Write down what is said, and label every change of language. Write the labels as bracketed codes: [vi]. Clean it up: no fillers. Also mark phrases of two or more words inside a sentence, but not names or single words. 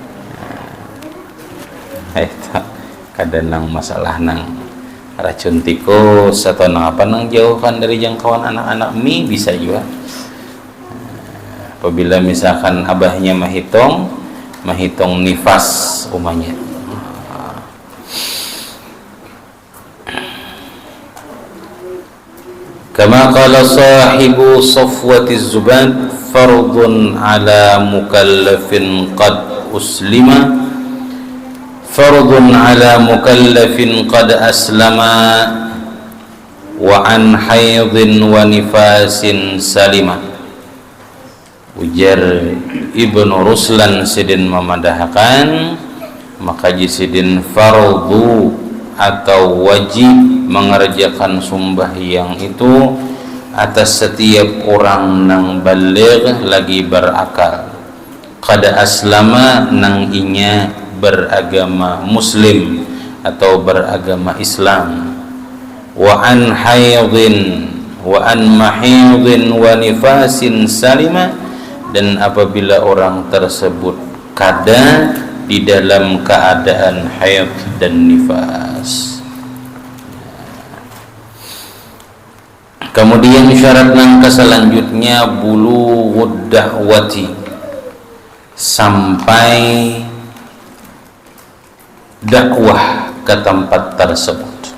[bjn] Nah, itu kada nang masalah nang racun tikus atau nang apa nang jauhkan dari jangkauan anak-anak mie bisa juga. Apabila misalkan abahnya mahitung nifas umanya. [ar] كما قال صاحب صفوة الزبد فرض على مكلف قد أسلم فرض على مكلف قد أسلم وعن حيض ونفاس سلم. [bjn] Ujar Ibnu Ruslan sidin memadahkan maka jisidin fardu atau wajib mengerjakan sembahyang itu atas setiap orang nang baligh lagi berakal [ar] قد أسلم [bjn] nang inya beragama muslim atau beragama Islam [ar] وعن حيض وعن محيض ونفاس سلم, [bjn] dan apabila orang tersebut kada di dalam keadaan haid dan nifas. Kemudian syarat nang selanjutnya [ar] بلوغ الدعوة, [bjn] sampai dakwah ke tempat tersebut.